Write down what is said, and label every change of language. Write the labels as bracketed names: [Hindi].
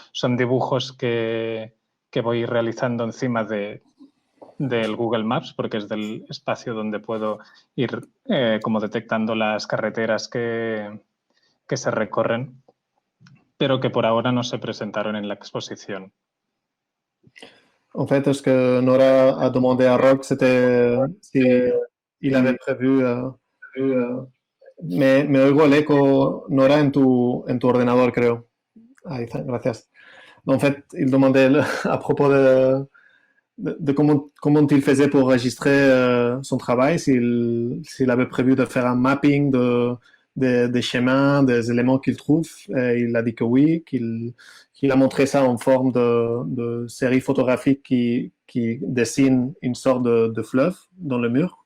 [Spanish] Son dibujos que voy realizando encima del Google Maps, porque es del espacio donde puedo ir como detectando las carreteras que se recorren, pero que por ahora no se presentaron en la exposición. [French] En fait, ce que Nora a demandé à Rock, c'était s'il avait prévu... [Spanish] me oigo el eco, Nora, en tu ordenador, creo. Ahí está, gracias. [French] En fait, il demandait à propos de comment il faisait pour enregistrer son travail, s'il avait prévu de faire un mapping des chemins, des éléments qu'il trouve. Et il a dit que oui, qu'il a montré ça en forme de série photographique qui dessine une sorte de fleuve dans le mur.